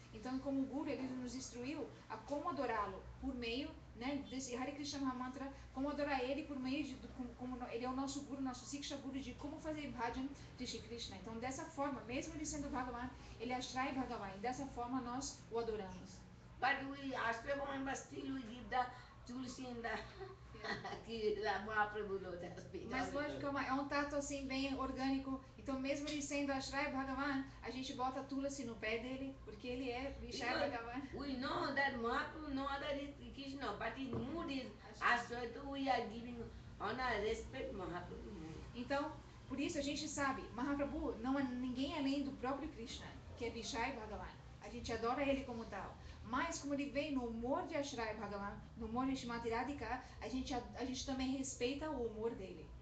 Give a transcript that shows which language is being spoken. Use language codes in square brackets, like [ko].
[pt] Então, como Guru, ele nos instruiu a como adorá-lo por meio, né, desse Hare Krishna Mahamantra, como adorar ele por meio de, como ele é o nosso Guru, nosso Siksha Guru, de como fazer bhajan de Shri Krishna. Então, dessa forma, mesmo ele sendo Bhagavan, ele é Ashray Bhagavan, e dessa forma nós o adoramos. [en] But we Ashray Bhagavan, but still we give the Tulsi in the Mahaprabhu Lotus feet. [pt] Mas lógico, é um tato assim bem orgânico. Então mesmo ele sendo Ashray Bhagavan, a gente bota Tulsi no pé dele, porque ele é Vishai Bhagavan. [en] We know that Mahaprabhu, no other is Krishna, but his mood is Ashray, so we are giving honor, respect Mahaprabhu. [pt] Então, por isso a gente sabe, Mahaprabhu não é ninguém além do próprio Krishna, que é Vishai Bhagavan. A gente adora ele como tal. Mas como ele vem no humor de Ashray Bhagavan, no humor de Srimati Radhika, a gente também respeita o humor dele.